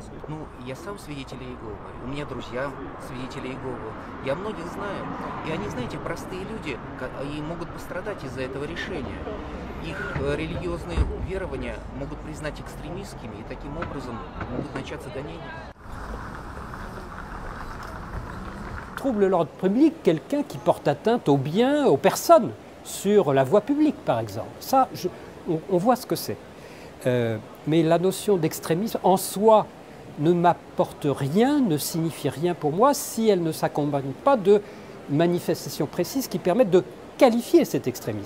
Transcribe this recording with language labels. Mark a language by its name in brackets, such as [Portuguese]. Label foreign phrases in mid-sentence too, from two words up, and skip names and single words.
[Russian] Ну, я сам свидетель Иеговы, у меня друзья свидетели Иеговы, я многих знаю, и они, знаете, простые люди, и могут пострадать из-за этого решения. Их религиозные верования могут признать экстремистскими, и таким образом могут начаться гонения. [French] Trouble l'ordre public, quelqu'un qui porte atteinte aux biens, aux personnes, sur la voie publique par exemple. Ça, on voit ce que c'est. Mais la notion d'extrémisme en soi ne m'apporte rien, ne signifie rien pour moi si elle ne s'accompagne pas de manifestations précises qui permettent de qualifier cet extrémisme.